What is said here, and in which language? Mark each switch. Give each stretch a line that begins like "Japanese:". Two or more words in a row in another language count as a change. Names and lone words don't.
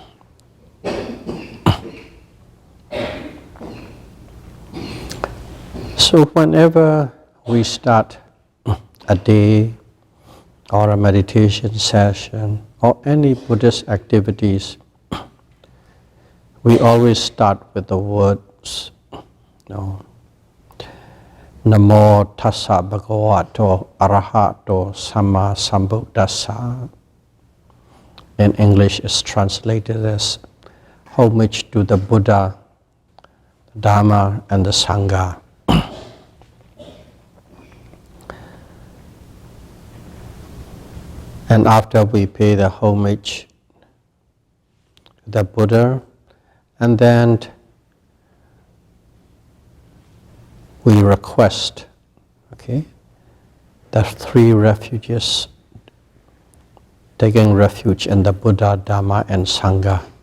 English: So whenever we start a day or a meditation session or any Buddhist activities, we always start with the words,
Pali: Namo tassa bhagavato arahato samma sambuddhassa.
English: In English is translated as homage to the Buddha, the Dhamma and the Sangha. And after we pay the homage to the Buddha, and then we request, the 3 refuges, taking refuge in the Buddha, Dhamma and Sangha.